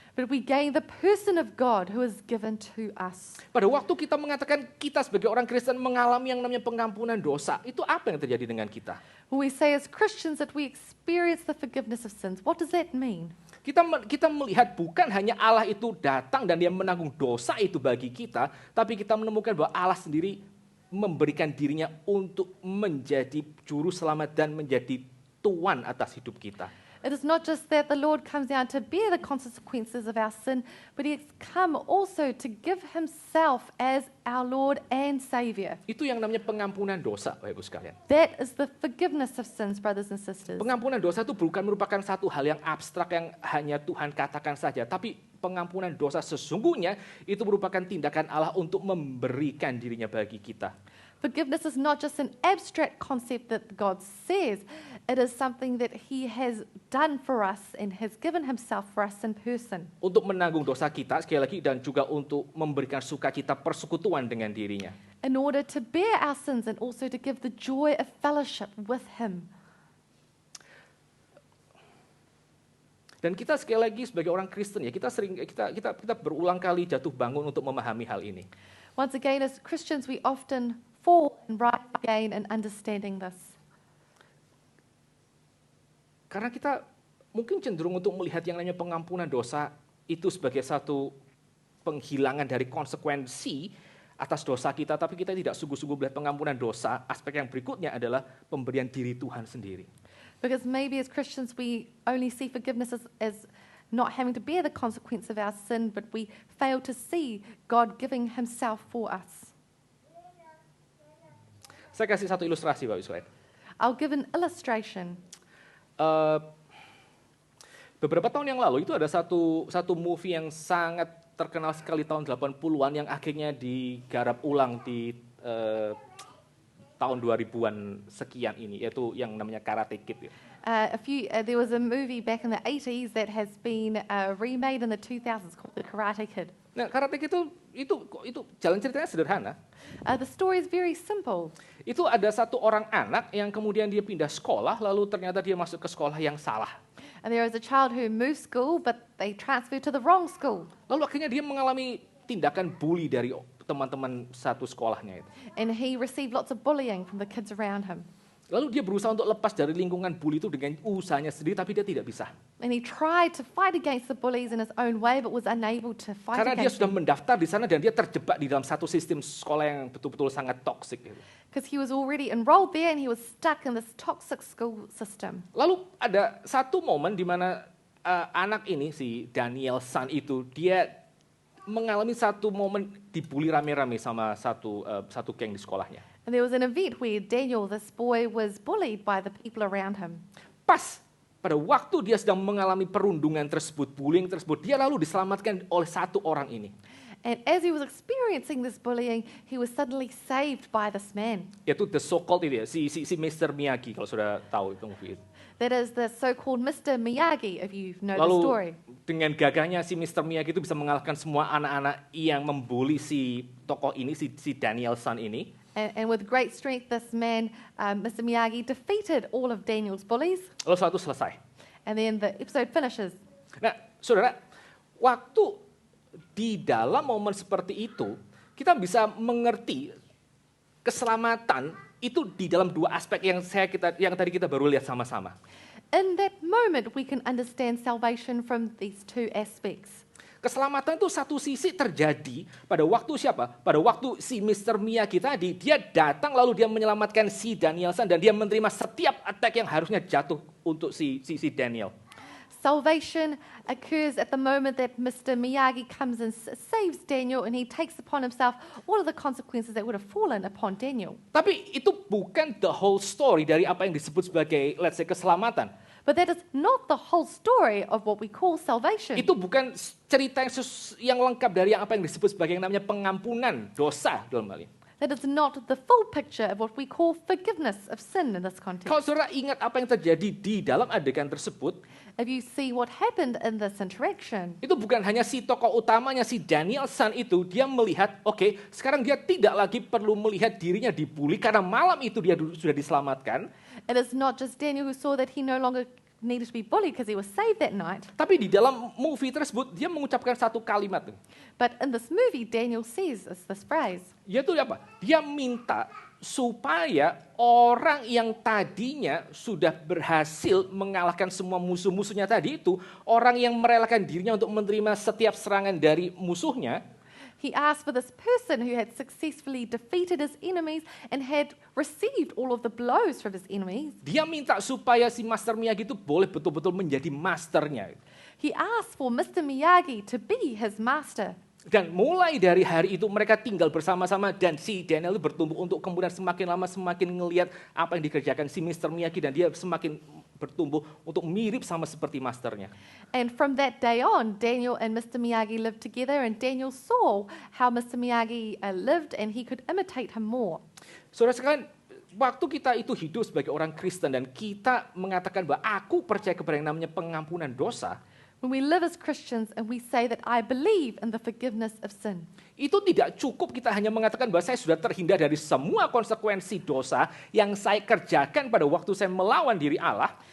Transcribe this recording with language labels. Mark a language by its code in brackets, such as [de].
[en] but we gain the person of God who is given to us. [id] Pada waktu kita mengatakan kita sebagai orang Kristen mengalami yang namanya pengampunan dosa, itu apa yang terjadi dengan kita? [en] When we say as Christians that we experience the forgiveness of sins, what does that mean? [id] Kita melihat bukan hanya Allah itu datang dan dia menanggung dosa itu bagi kita, tapi kita menemukan bahwa Allah sendiri memberikan dirinya untuk menjadi juru selamat dan menjadi tuan atas hidup kita. [en] It is not just that the Lord comes down to bear the consequences of our sin, but he has come also to give himself as our Lord and Savior. [id] Itu yang namanya pengampunan dosa, Bapak Ibu sekalian. [en] That is the forgiveness of sins, brothers and sisters. [id] Pengampunan dosa itu bukan merupakan satu hal yang abstrak yang hanya Tuhan katakan saja, tapi pengampunan dosa sesungguhnya itu merupakan tindakan Allah untuk memberikan dirinya bagi kita. [en] Forgiveness is not just an abstract concept that God says, it is something that he has done for us and has given himself for us in person. [id] Untuk menanggung dosa kita sekali lagi, dan juga untuk memberikan sukacita persekutuan dengan dirinya. [en] In order to bear our sins and also to give the joy of fellowship with him. [id] Dan kita sekali lagi sebagai orang Kristen ya, kita berulang kali jatuh bangun untuk memahami hal ini. [en] Once again, as Christians, we often fall and rise again in understanding this. [id] Karena kita mungkin cenderung untuk melihat yang namanya pengampunan dosa itu sebagai satu penghilangan dari konsekuensi atas dosa kita, tapi kita tidak sungguh-sungguh melihat pengampunan dosa. Aspek yang berikutnya adalah pemberian diri Tuhan sendiri. [en] Because maybe as Christians, we only see forgiveness as not having to bear the consequence of our sin, but we fail to see God giving himself for us. [id] Saya kasih satu ilustrasi, Bapak Ibu sekalian. [en] I'll give an illustration. [id] Beberapa tahun yang lalu itu ada satu movie yang sangat terkenal sekali tahun 80-an yang akhirnya digarap ulang di tahun 2000-an sekian ini, yaitu yang namanya Karate Kid. [en] There was a movie back in the 80s that has been remade in the 2000s called The Karate Kid. [id] Nah, Karate Kid itu jalan ceritanya sederhana. [en] The story is very simple. [id] Itu ada satu orang anak yang kemudian dia pindah sekolah, lalu ternyata dia masuk ke sekolah yang salah. [en] And there is a child who moved school, but they transferred to the wrong school. [id] Lalu akhirnya dia mengalami tindakan bully dari teman-teman satu sekolahnya itu. [en] And he received lots of bullying from the kids around him. [id] Lalu dia berusaha untuk lepas dari lingkungan bully itu dengan usahanya sendiri, tapi dia tidak bisa. [en] And he tried to fight against the bullies in his own way, but was unable to fight [id] Karena dia [en] against [id] sudah [en] them. [id] mendaftar di sana dan dia terjebak di dalam satu sistem sekolah yang betul-betul sangat toksik. [en] Because he was already enrolled there and he was stuck in this toxic school system. [id] Lalu ada satu momen di mana anak ini, si Daniel San itu, dia mengalami satu momen dibully rame-rame sama satu geng di sekolahnya. [en] And there was an event where Daniel, this boy, was bullied by the people around him. [id] Pas pada waktu dia sedang mengalami perundungan tersebut, bullying tersebut, dia lalu diselamatkan oleh satu orang ini. [en] And as he was experiencing this bullying, he was suddenly saved by this man. [id] Yaitu [en] the so-called [id] itu ya, si Mr. Miyagi, kalau sudah tahu itu movie itu. [en] That is the so-called Mr. Miyagi, if you know the [id] Lalu [en] story. [id] dengan gagahnya si Mr. Miyagi itu bisa mengalahkan semua anak-anak yang membuli si tokoh ini, si Daniel-san ini. [en] And with great strength, this man, Mr. Miyagi, defeated all of Daniel's bullies. [id] Lalu setelah itu selesai. [en] And then the episode finishes. [id] Nah, saudara, waktu di dalam momen seperti itu, kita bisa mengerti keselamatan itu di dalam dua aspek yang tadi kita baru lihat sama-sama. [en] In that moment, we can understand salvation from these two aspects. [id] Keselamatan itu satu sisi terjadi pada waktu siapa? Pada waktu si Mr. Miyagi tadi, dia datang lalu dia menyelamatkan si Daniel-san dan dia menerima setiap attack yang harusnya jatuh untuk si Daniel. [en] Salvation occurs at the moment that Mr. Miyagi comes and saves Daniel, and he takes upon himself all of the consequences that would have fallen upon Daniel. [id] Tapi itu bukan [en] the whole story [id] dari apa yang disebut sebagai, [en] let's say, [id] keselamatan. [en] But that is not the whole story of what we call salvation. [id] Itu bukan cerita yang lengkap dari apa yang disebut sebagai yang namanya pengampunan dosa dalam hal ini. [en] That is not the full picture of what we call forgiveness of sin in this context. [id] Kalau saudara ingat apa yang terjadi di dalam adegan tersebut, [en] If you see what happened in this interaction, [id] itu bukan hanya si tokoh utamanya, si Daniel-san itu, dia melihat, oke, sekarang dia tidak lagi perlu melihat dirinya dibully karena malam itu dia sudah diselamatkan. [en] it is not just Daniel who saw that he no longer needed to be bullied because he was saved that night. [id] Tapi di dalam movie tersebut, dia mengucapkan satu kalimat. [en] But in this movie, Daniel says this phrase. [id] Yaitu apa? Dia minta supaya orang yang tadinya sudah berhasil mengalahkan semua musuh-musuhnya tadi itu, orang yang merelakan dirinya untuk menerima setiap serangan dari musuhnya, [en] He asked for this person who had successfully defeated his enemies and had received all of the blows from his enemies. [id] dia minta supaya si Master Miyagi itu boleh betul-betul menjadi masternya. [en] He asked for Mr. Miyagi to be his master. [id] Dan mulai dari hari itu mereka tinggal bersama-sama dan si Daniel itu bertumbuh untuk kemudian semakin lama semakin ngelihat apa yang dikerjakan si Mr. Miyagi dan dia semakin bertumbuh untuk mirip sama seperti masternya. [en] And from that day on, Daniel and Mr. Miyagi lived together, and Daniel saw how Mr. Miyagi lived, and he could imitate him more. [id] Saudara sekalian, waktu kita itu hidup sebagai orang Kristen dan kita mengatakan bahwa aku percaya kepada yang namanya pengampunan dosa, [en] When we live as Christians and we say that I believe in the forgiveness of sin, [id] itu tidak cukup kita hanya mengatakan bahwa saya sudah terhindar dari semua konsekuensi dosa yang saya kerjakan pada waktu saya melawan diri Allah.